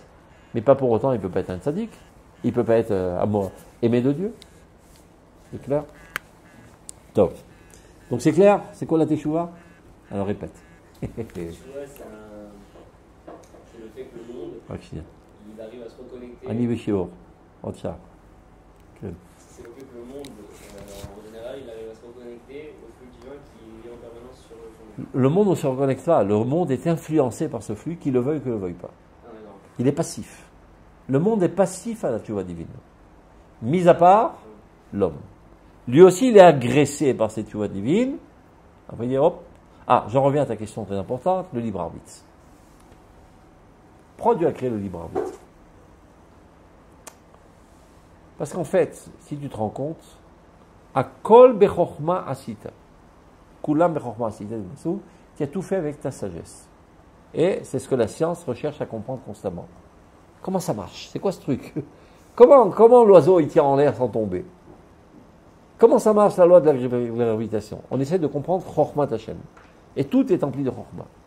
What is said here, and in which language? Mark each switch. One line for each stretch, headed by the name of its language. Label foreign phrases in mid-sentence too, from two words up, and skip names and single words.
French: Mais pas pour autant, il ne peut pas être un tzaddik. Il ne peut pas être aimé de Dieu. C'est clair? Top. Donc c'est clair? C'est quoi la teshuva? Alors répète. Tu vois, c'est le fait que le monde, il arrive à se reconnecter. Ani Veshio. Otcha. C'est le fait que le monde, en général, il arrive à se reconnecter au flux divin qui est en permanence sur son monde. Le monde ne se reconnecte pas. Le monde est influencé par ce flux, qu'il le veuille ou qu'il ne le veuille pas. Il est passif. Le monde est passif à la teshuva divine. Mis à part l'homme. Lui aussi, il est agressé par cette teshuva divine. Après, il dit hop. Ah, j'en reviens à ta question très importante, le libre arbitre. Pourquoi Dieu a créé le libre arbitre? Parce qu'en fait, si tu te rends compte, à
Hebrew: כל בחכמה עשית, כולם בחכמה עשית,
French: tu as tout fait avec ta sagesse. Et c'est ce que la science recherche à comprendre constamment. Comment ça marche? C'est quoi ce truc? Comment l'oiseau il tire en l'air sans tomber? Comment ça marche la loi de la gravitation? On essaie de comprendre
Hebrew: חכמת השם.
French: Et tout est empli de Chorma.